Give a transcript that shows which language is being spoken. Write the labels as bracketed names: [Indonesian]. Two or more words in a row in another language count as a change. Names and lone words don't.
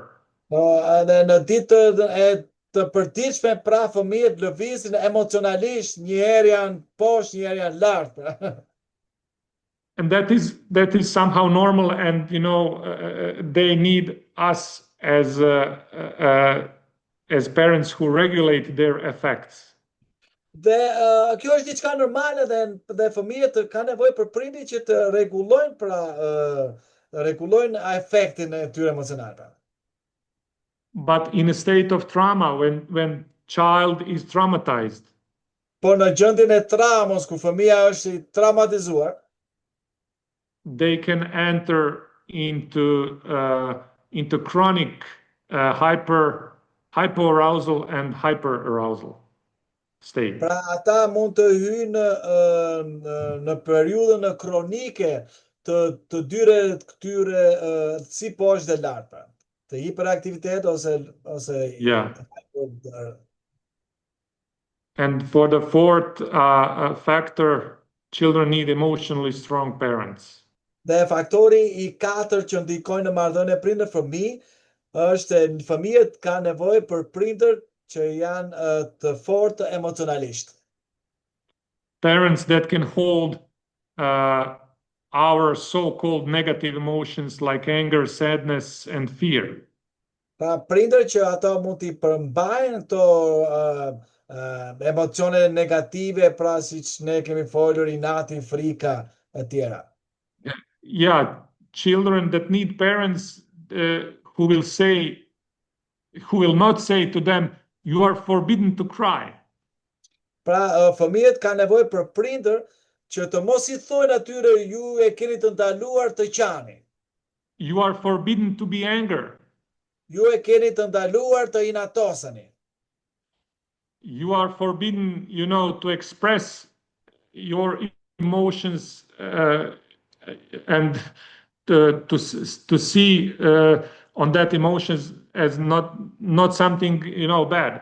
[Albanian] Dhe në ditë të përditshme, pra fëmijët lëvizin emocionalisht, njëherë janë poshtë, njëherë janë lart. [English] And that is somehow normal, and they need us as parents who regulate their effects. [Albanian] Dhe kjo është diçka normale dhe fëmijët kanë nevojë për prindit që të rregullojnë efektin e tyre emocional. [English] But in a state of trauma, when child is traumatized, [Albanian] por në gjendjen e traumës ku fëmia është I traumatizuar, [English] they can enter into chronic hypoarousal and hyperarousal state. [Albanian] Pra ata mund të hyjnë në periudhën kronike të dyre këtyre si poshtë dhe lart, pra, të hiperaktivitet ose [English] yeah. And for the fourth factor, children need emotionally strong parents. [Albanian] Dhe faktori I 4 që ndikojnë në marrëdhënie prindër-fëmijë është fëmijët kanë nevojë për prindër që janë të fortë emocionalisht. [English] Parents that can hold our so-called negative emotions like anger, sadness and fear. [Albanian] Pra prindër që ato mund t'i përmbajnë këto emocione negative, pra siç ne kemi folur, inati, frika e tjera. [English] Yeah, children that need parents who will not say to them, you are forbidden to cry. [Albanian] Pra fëmijët kanë nevojë për prindër që të mos I thojnë atyre ju e keni të ndaluar të qani. [English] You are forbidden to be angry. [Albanian] Ju e keni të ndaluar të inatoseni. [English] You are forbidden, to express your emotions and to see on that emotions as not something bad.